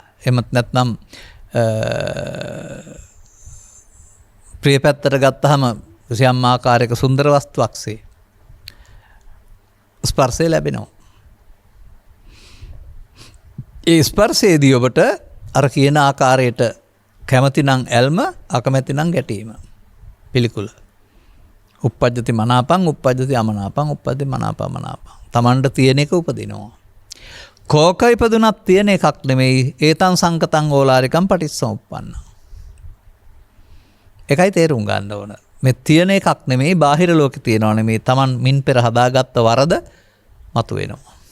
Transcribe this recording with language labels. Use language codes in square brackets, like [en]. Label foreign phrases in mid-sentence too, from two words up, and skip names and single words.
[si] එහෙමත් නැත්නම් ප්‍රිය පැත්තට ගත්තහම කිසියම් ආකාරයක සුන්දර වස්තුවක්සේ ස්පර්ශය ලැබෙනවා. ඒ ස්පර්ශයේදී ඔබට අර කියන ආකාරයට කැමති නම් ඇල්ම, අකමැති නම් ගැටීම, පිළිකුල. [pi] උප්පජ්ජති මනාපං, උප්පජ්ජති අමනාපං, උප්පජ්ජති මනාපමනාපං. [si] Tamanට තියෙන එක උපදිනවා. කෝක ඉපදුනත් තියෙන එකක් නෙමෙයි [pi] ඒතං සංකතං ඕලාරිකම් පටිච්චසමුප්පන්න. [si] එකයි තේරුම් ගන්න ඕන. මේ තියෙන එකක් නෙමෙයි බාහිර ලෝකේ තියෙනව නෙමෙයි Taman මින් පෙර හදාගත්ත වරද මතුවෙනවා.